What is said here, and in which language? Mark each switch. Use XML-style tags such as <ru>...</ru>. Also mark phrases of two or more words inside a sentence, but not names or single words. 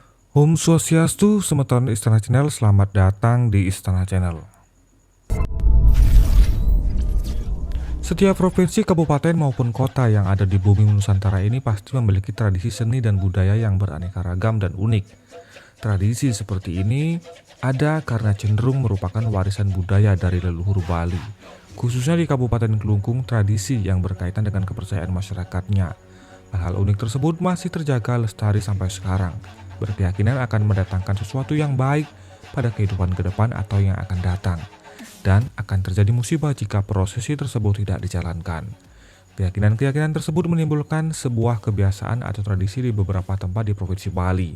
<id>Om Swastiastu, semeton Istana Channel, selamat datang di Istana Channel. Setiap provinsi, kabupaten maupun kota yang ada di bumi Nusantara ini pasti memiliki tradisi seni dan budaya yang beraneka ragam dan unik. Tradisi seperti ini ada karena cenderung merupakan warisan budaya dari leluhur Bali. Khususnya di Kabupaten Kelungkung, tradisi yang berkaitan dengan kepercayaan masyarakatnya. Hal-hal unik tersebut masih terjaga lestari sampai sekarang, berkeyakinan akan mendatangkan sesuatu yang baik pada kehidupan ke depan atau yang akan datang, dan akan terjadi musibah jika prosesi tersebut tidak dijalankan. Keyakinan-keyakinan tersebut menimbulkan sebuah kebiasaan atau tradisi di beberapa tempat di Provinsi Bali.</id>